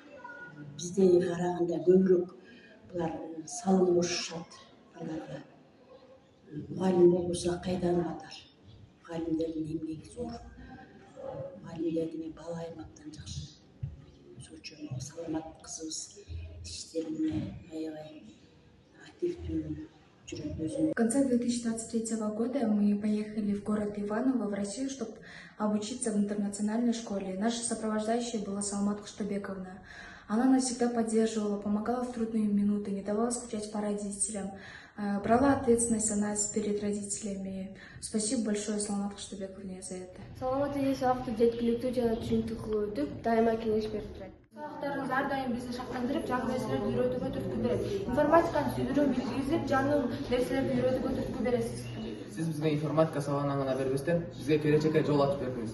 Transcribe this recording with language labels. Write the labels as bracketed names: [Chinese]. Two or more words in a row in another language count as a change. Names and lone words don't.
[Kyrgyz] Бизде караганда көбүрөөк булар салым кошушат аларга. Мугалим болбосо кайдан батар? Мугалимдердин эмгеги зор. Мугалимдерди мен баалайм абдан жакшы. Өзгөчө Саламат кызыбыз иштерине аябай активдүү. [Russian] В конце 2023 года мы поехали в город Иваново, в Россию, чтобы обучиться в интернациональной школе. Наша сопровождающая была Саламат Кыштайбековна. Она нас всегда поддерживала, помогала в трудные минуты, не давала скучать по родителям, брала ответственность за нас перед родителями. Спасибо большое Саламат Кыштайбековне за это. [Kyrgyz] Саламат эже сабакты жеткиликтүү жана түшүнүктүү кылып өтүп, дайыма кеңеш берип турат. Сабактарыңыз ар дайым бизди шаттандырып, жаңы нерселерди үйрөтүүгө түрткү берет. Информатиканы сүйдүрүү билгизип, жаңы нерселерди үйрөтүүгө түрткү бересиз. Сиз бизге информатика сабагынан гана бербестен, бизге келечекке жол ачып бердиңиз.